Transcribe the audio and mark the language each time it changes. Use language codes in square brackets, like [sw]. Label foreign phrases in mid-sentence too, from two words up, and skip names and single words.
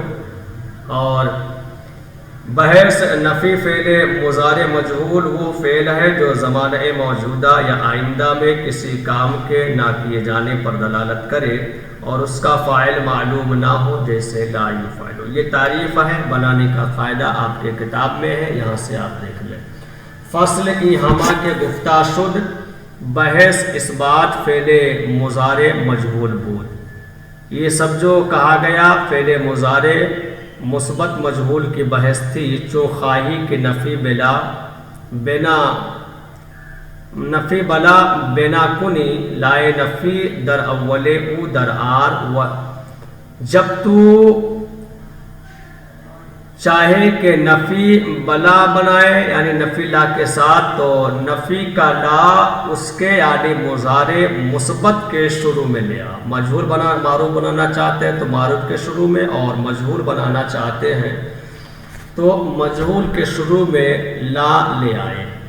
[ur] اور بحث نفی فعل مضارع مجہول وہ فعل ہے جو زمانہ موجودہ یا آئندہ میں کسی کام کے نہ کیے جانے پر دلالت کرے اور اس کا فاعل معلوم نہ ہو، جیسے [ar] لا یفعلو۔ [ur] یہ تعریف ہے، بنانے کا قاعدہ آپ کے کتاب میں ہے، یہاں سے آپ دیکھ لیں۔ [fa] فصل ای ہما کے گفتہ شد بحث اثبات فعل مضارع مجہول بود۔ [ur] یہ سب جو کہا گیا فعل مضارع مثبت مجہول کی بحث تھی، [fa] چو خواہی کہ نفی بلا بنا کنی لائے نفی در اول او در آر [ur] و جب تو چاہے کہ نفی بلا بنائے یعنی نفی لا کے ساتھ، تو نفی کا لا اس کے یعنی مضارع مثبت کے شروع میں لیا۔ مجہول معروف بنانا چاہتے ہیں تو معروف کے شروع میں، اور مجہول بنانا چاہتے ہیں تو مجہول کے شروع میں لا لے آئے۔